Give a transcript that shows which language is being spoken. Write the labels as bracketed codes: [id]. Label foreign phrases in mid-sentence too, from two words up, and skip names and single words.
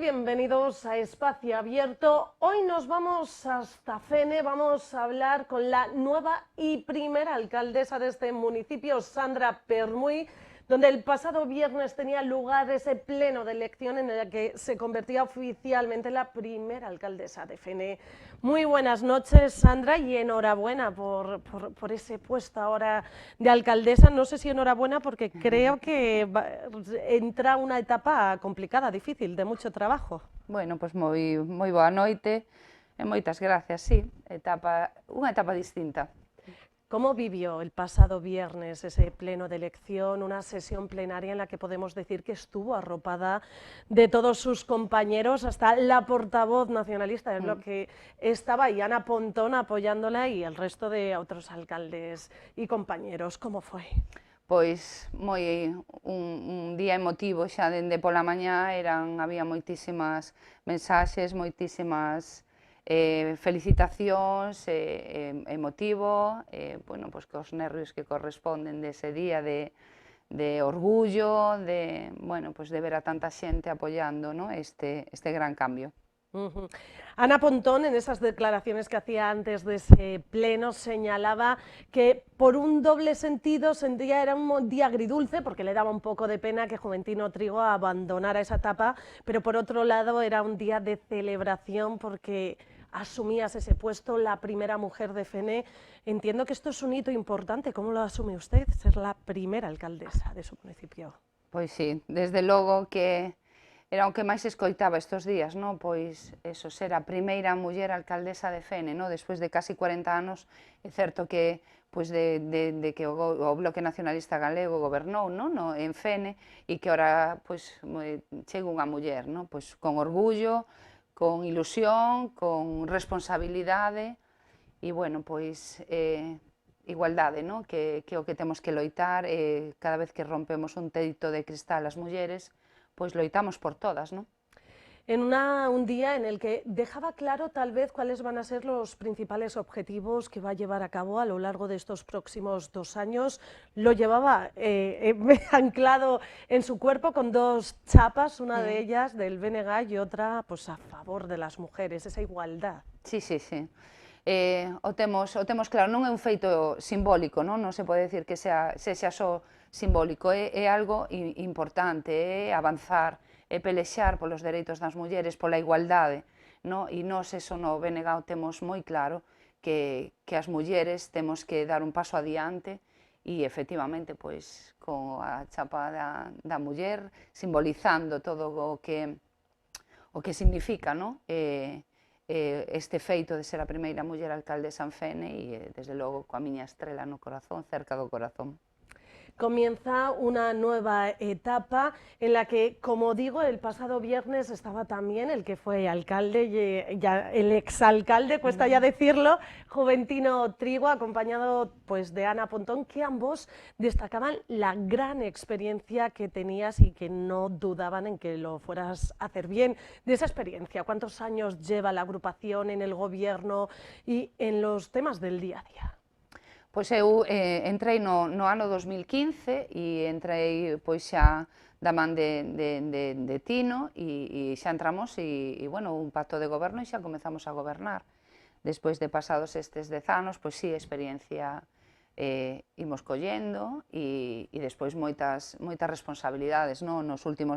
[es] Bienvenidos a Espacio Abierto. Hoy nos vamos hasta Fene, vamos a hablar con la nueva y primera alcaldesa de este municipio, Sandra Permuy, donde el pasado viernes tenía lugar ese pleno de elección en el que se convertía oficialmente en la primera alcaldesa de Fene. Muy buenas noches, Sandra, y enhorabuena por ese puesto ahora de alcaldesa. No sé si enhorabuena porque creo que entra una etapa complicada, difícil, de mucho trabajo. [gl] Bueno, pois moi boa noite e moitas gracias, sí, unha etapa distinta. [es] ¿Cómo vivió el pasado viernes ese pleno de elección, una sesión plenaria en la que podemos decir que estuvo arropada de todos sus compañeros, hasta la portavoz nacionalista del bloque estaba ahí, Ana Pontón, apoyándola, y el resto de otros alcaldes y compañeros? ¿Cómo fue? [gl] Pois un día emotivo xa dende pola mañá, había moitísimas mensaxes, moitísimas felicitacións, emotivo, bueno, pois cos nervios que corresponden dese día de orgullo, bueno, pois de ver a tanta xente apoiando, ¿no? este gran cambio. [es] Ana Pontón, en esas declaraciones que hacía antes de ese pleno, señalaba que por un doble sentido sentía era un día agridulce, porque le daba un poco de pena que Juventino Trigo abandonara esa etapa, pero por otro lado era un día de celebración porque asumías ese puesto, la primera mujer de Fene. Entiendo que esto es un hito importante. ¿Cómo lo asume usted, ser la primera alcaldesa de su municipio? [gl] Pois sí, desde logo que era o que máis escoitaba estes días, no? Pois eso, ser a primeira muller alcaldesa de Fene, no? Despois de casi 40 anos, é certo que pois de que o Bloque Nacionalista Galego gobernou, no? En Fene, e que ora pois chega unha muller, no? Pois con orgullo, con ilusión, con responsabilidade, e bueno, pois igualdade, no? Que o que temos que loitar, cada vez que rompemos un teito de cristal as mulleres, pois loitamos por todas, ¿no? [es] En un día en el que dejaba claro tal vez cuáles van a ser los principales objetivos que va a llevar a cabo a lo largo de estos próximos 2 años. Lo llevaba anclado en su cuerpo con dos chapas, una de ellas del BNG y otra pues, a favor de las mujeres, esa igualdad. [gl] Sí. O temos claro, non é un feito simbólico, non se pode decir que sexa só simbólico, é algo importante, é avanzar, é pelexar polos dereitos das mulleres, pola igualdade, e nós eso no BNG temos moi claro que as mulleres temos que dar un paso adiante e efectivamente pois con a chapa da muller simbolizando todo o que significa, este feito de ser a primeira muller alcaldesa en Fene e, desde logo, coa miña estrela no corazón, cerca do corazón. [es] Comienza una nueva etapa en la que, como digo, el pasado viernes estaba también el que fue alcalde, y ya el exalcalde, cuesta ya decirlo, Juventino Trigo, acompañado pues, de Ana Pontón, que ambos destacaban la gran experiencia que tenías y que no dudaban en que lo fueras a hacer bien. De esa experiencia, ¿cuántos años lleva la agrupación en el gobierno y en los temas del día a día? [gl] Pois eu entrei no ano 2015 e entrei pois xa da man de Tino e xa entramos e bueno, un pacto de goberno e xa comezamos a gobernar. Despois de pasados estes 10 anos, pois sí, experiencia imos collendo e despois moitas responsabilidades, nos últimos